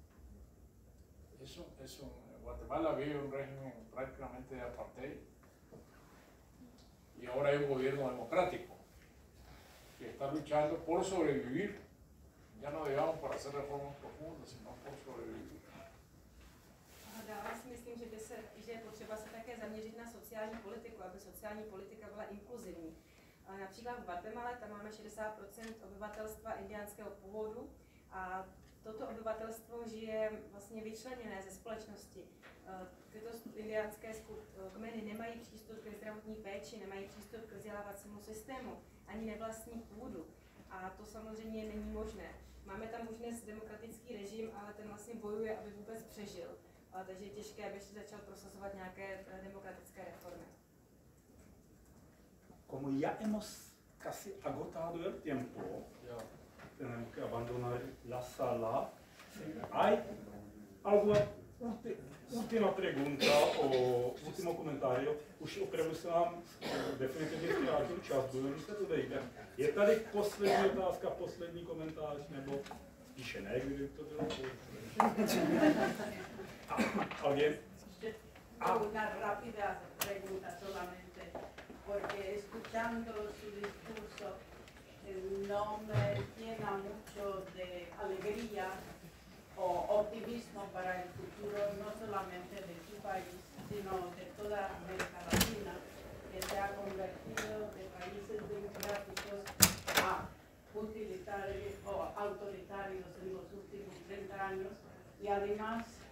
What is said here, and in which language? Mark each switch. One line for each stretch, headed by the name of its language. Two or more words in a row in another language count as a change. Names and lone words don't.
Spanish: Guatemala vive un régimen prácticamente de apartheid y ahora hay un gobierno democrático que está luchando por sobrevivir, ya no digamos por hacer reformas profundas, sino por sobrevivir.
Czech: Dále si myslím, že je potřeba se také zaměřit na sociální politiku, aby sociální politika byla inkluzivní. Například v Guatemala tam máme 60% obyvatelstva indiánského původu a toto obyvatelstvo žije vlastně vyčleněné ze společnosti. Tyto indiánské kmeny nemají přístup ke zdravotní péči, nemají přístup k vzdělávacímu systému, ani nevlastní půdu. A to samozřejmě není možné. Máme tam už dnes demokratický režim, ale ten vlastně bojuje, aby vůbec přežil. Takže je těžké, aby se začal prosazovat nějaké demokratické reformy.
Spanish: Como ya hemos casi agotado el tiempo, tenemos que abandonar la sala. ¿Hay Ultima pregunta ultimo commentario.
Czech: Už opravdu se nám definitivně zkrátil čas, budeme se to vejde. Je tady poslední otázka, poslední komentář, nebo spíše ne, kdyby to bylo?
Spanish: ¿Alguien? Una rápida pregunta solamente, porque escuchando su discurso no me llena mucho de alegría o optimismo para el futuro, no solamente de su país, sino de toda América Latina, que se ha convertido de países democráticos a utilitarios o autoritarios en los últimos 30 años, y además